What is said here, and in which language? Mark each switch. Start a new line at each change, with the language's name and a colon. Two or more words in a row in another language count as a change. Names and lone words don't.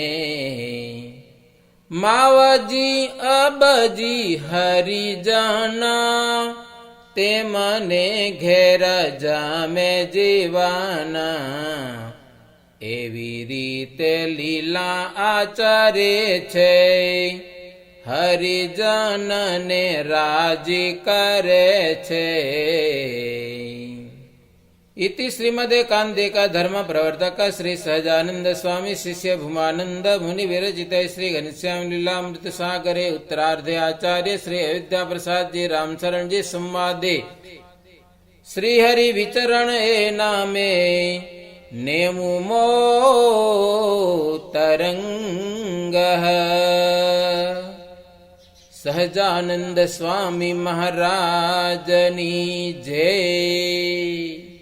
Gujarati: માવજી અબજી હરિજના, તે મને ઘેર જામે જીવાના. એવી રીતે લીલા આચરે છે, હરિજનને રાજી કરે છે.
Sanskrit: इति श्रीमदेकान्तिका धर्म प्रवर्तक श्री सहजानंद स्वामी शिष्य भूमानंद मुनि विरचित श्री घनश्याम लीलामृत सागरे उत्तरार्धे आचार्य श्री अयोध्या प्रसाद जी रामचरण जी संवादे श्री हरि विचरण
Gujarati: એ નામે નેમુમો તરંગ સહજાનંદ સ્વામી મહારાજની જય।